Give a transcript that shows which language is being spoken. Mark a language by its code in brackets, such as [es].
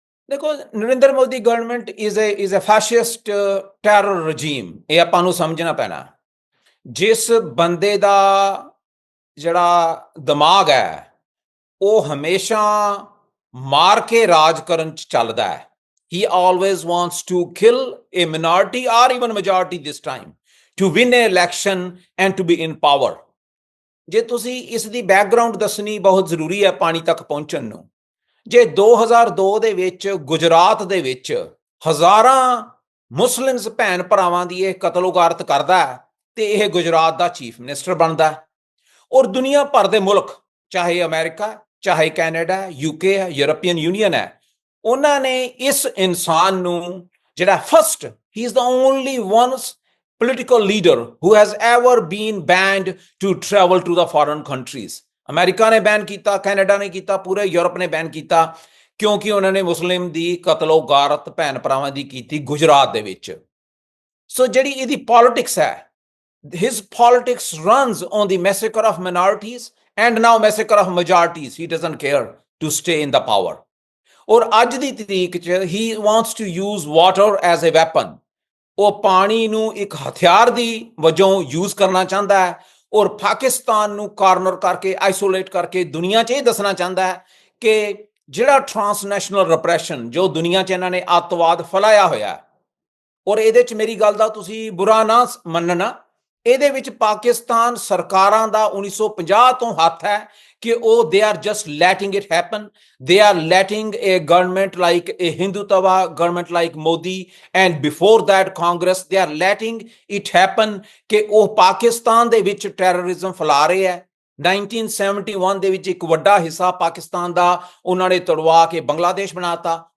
[en] ਦੇਖੋ, Narendra Modi government is a fascist terror regime. [pa] ਇਹ ਆਪਾਂ ਨੂੰ ਸਮਝਣਾ ਪੈਣਾ। ਜਿਸ ਬੰਦੇ ਦਾ ਜਿਹੜਾ ਦਿਮਾਗ ਹੈ ਉਹ ਹਮੇਸ਼ਾ ਮਾਰ ਕੇ ਰਾਜ ਕਰਨ ਚ ਚੱਲਦਾ ਹੈ। [en] He always wants to kill a minority or even majority this time to win an election and to be in power. [pa] ਜੇ ਤੁਸੀਂ ਇਸ ਦੀ ਬੈਕਗਰਾਉਂਡ ਦੱਸਣੀ ਬਹੁਤ ਜ਼ਰੂਰੀ ਹੈ ਪਾਣੀ ਤੱਕ ਪਹੁੰਚਣ ਨੂੰ। ਜੇ 2002 ਦੇ ਵਿੱਚ ਗੁਜਰਾਤ ਦੇ ਵਿੱਚ ਹਜ਼ਾਰਾਂ ਮੁਸਲਿਮਸ ਭੈਣ ਭਰਾਵਾਂ ਦੀ ਇਹ ਕਤਲੋਗਾਰਤ ਕਰਦਾ ਹੈ ਤੇ ਇਹ ਗੁਜਰਾਤ ਦਾ ਚੀਫ ਮਿਨਿਸਟਰ ਬਣਦਾ ਹੈ, ਔਰ ਦੁਨੀਆ ਭਰ ਦੇ ਮੁਲਕ, ਚਾਹੇ ਅਮਰੀਕਾ, ਚਾਹੇ ਕੈਨੇਡਾ, ਯੂਕੇ ਹੈ, ਯੂਰਪੀਅਨ ਯੂਨੀਅਨ ਹੈ, ਉਹਨਾਂ ਨੇ ਇਸ ਇਨਸਾਨ ਨੂੰ ਜਿਹੜਾ first, [en] He is the only ones political leader who has ever been banned to travel to the foreign countries. [pa] America ਨੇ ਬੈਨ ਕੀਤਾ, ਕੈਨੇਡਾ ਨੇ ਕੀਤਾ, ਪੂਰੇ ਯੂਰਪ ਨੇ ਬੈਨ ਕੀਤਾ, ਕਿਉਂਕਿ ਉਹਨਾਂ ਨੇ ਮੁਸਲਿਮ ਦੀ ਕਤਲੋਗਾਰਤ ਭੈਣ ਭਰਾਵਾਂ ਦੀ ਕੀਤੀ ਗੁਜਰਾਤ ਦੇ ਵਿੱਚ। ਸੋ ਜਿਹੜੀ ਇਹਦੀ ਪੋਲਿਟਿਕਸ ਹੈ, [en] his politics runs on the massacre of minorities and now massacre of majorities. He doesn't care to stay in the power. [pa] ਔਰ ਅੱਜ ਦੀ ਤਰੀਕ 'ਚ [en] he wants to use water as a weapon. [pa] ਉਹ ਪਾਣੀ ਨੂੰ ਇੱਕ ਹਥਿਆਰ ਦੀ ਵਜੋਂ ਯੂਜ਼ ਕਰਨਾ ਚਾਹੁੰਦਾ ਹੈ, ਔਰ ਪਾਕਿਸਤਾਨ ਨੂੰ ਕਾਰਨਰ ਕਰਕੇ, ਆਈਸੋਲੇਟ ਕਰਕੇ ਦੁਨੀਆ 'ਚ ਇਹ ਦੱਸਣਾ ਚਾਹੁੰਦਾ ਹੈ ਕਿ ਜਿਹੜਾ ਟਰਾਂਸਨੈਸ਼ਨਲ ਰਿਪਰੈਸ਼ਨ ਜੋ ਦੁਨੀਆ 'ਚ ਇਹਨਾਂ ਨੇ ਅੱਤਵਾਦ ਫੈਲਾਇਆ ਹੋਇਆ, ਔਰ ਇਹਦੇ 'ਚ ਮੇਰੀ ਗੱਲ ਦਾ ਤੁਸੀਂ ਬੁਰਾ ਨਾ ਮੰਨਣਾ, ਇਹਦੇ ਵਿੱਚ ਪਾਕਿਸਤਾਨ ਸਰਕਾਰਾਂ ਦਾ 1950 ਤੋਂ ਹੱਥ ਹੈ ਕਿ ਉਹ [en] they are just letting it happen. They are letting a government like a Hindutva government like Modi and before that Congress, they are letting it happen [pa] ਕਿ ਉਹ ਪਾਕਿਸਤਾਨ ਦੇ ਵਿੱਚ ਟੈਰਰਿਜ਼ਮ ਫੈਲਾ ਰਹੇ ਹੈ। 1971 ਦੇ ਵਿੱਚ ਇੱਕ ਵੱਡਾ ਹਿੱਸਾ ਪਾਕਿਸਤਾਨ ਦਾ ਉਹਨਾਂ ਨੇ ਤੜਵਾ ਕੇ ਬੰਗਲਾਦੇਸ਼ ਬਣਾਤਾ।